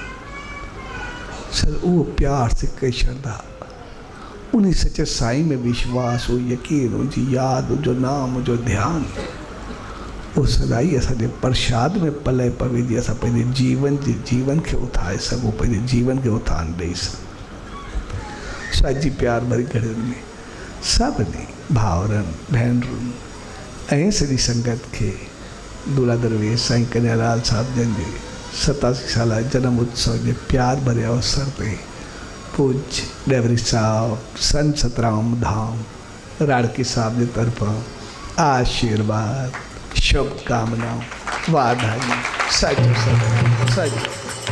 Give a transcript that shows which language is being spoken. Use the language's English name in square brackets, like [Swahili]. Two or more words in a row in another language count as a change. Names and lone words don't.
[Sindhi] सर उहो प्यार सिक श्रद्धा, उन सचे साईं में विश्वास हो, यकीन हुनजी यादि, हुनजो नाम, हुनजो ध्यानु, उहो सदाई असांजे प्रसाद में पले पवे जी असां पंहिंजे जीवन खे उथारे सघूं, पंहिंजे जीवन खे उथान ॾेई सघूं। सॼी प्यार भरी घड़ियुनि में सभिनी भाउरनि भेनरुनि ऐं सॼी संगत खे दूल्हा दरवेश साईं कन्हैयालाल साहिब जन जे 87 साला जन्म उत्सव जे प्यार भरे अवसर ते पूज्य डेवरी साहब संत सतराम धाम राड़की साहब जे तरफ़ां आशीर्वाद, शुभकामनाऊं, वाधायूं, सॼो सॼो।